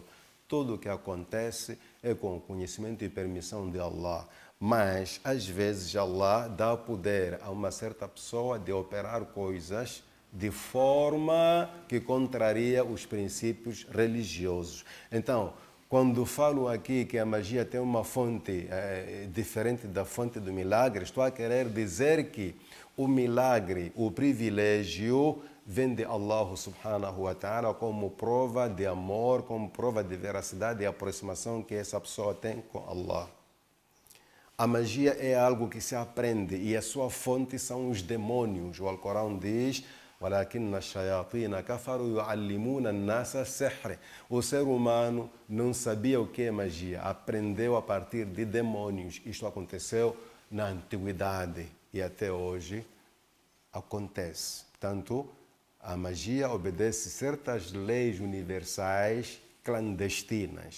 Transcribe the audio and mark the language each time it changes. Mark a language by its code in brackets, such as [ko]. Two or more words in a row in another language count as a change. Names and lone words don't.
[pt] Tudo o que acontece é com o conhecimento e permissão de Allah, mas às vezes Allah dá poder a uma certa pessoa de operar coisas de forma que contraria os princípios religiosos. Então, quando falo aqui que a magia tem uma fonte diferente da fonte do milagre, estou a querer dizer que o milagre, o privilégio, vem de Allah [ar] سبحانه وتعالى [pt] como prova de amor, como prova de veracidade e aproximação que essa pessoa tem com Allah. A magia é algo que se aprende e a sua fonte são os demônios. O Alcorão diz: [ar] وَلَكِنَّ الشَّيَاطِينَ كَفَرُوا يُعَلِّمُونَ النَّاسَ السِّحْرَ. [pt] O ser humano não sabia o que é magia, aprendeu a partir de demônios. Isto aconteceu na antiguidade e até hoje acontece. Portanto, a magia obedece certas leis universais clandestinas.